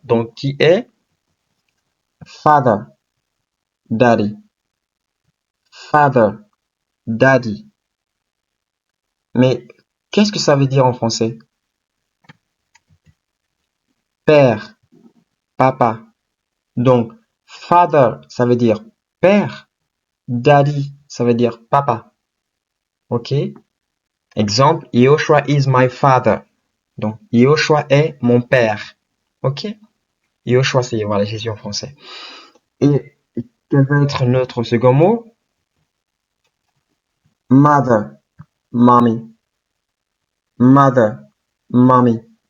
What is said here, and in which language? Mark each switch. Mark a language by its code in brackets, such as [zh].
[fr] Donc, qui est [en] father, daddy, father, daddy. [fr] Mais qu'est-ce que ça veut dire en français? Père, papa. Donc, father, ça veut dire père. Daddy, ça veut dire papa. Ok? [en] Exemple, Yoshua is my father. [fr] Donc, Yoshua est mon père. Ok? Yoshua, c'est, voilà, Jésus en français. Et quel va être notre second mot? [en] Mother, mommy. Mother, mommy.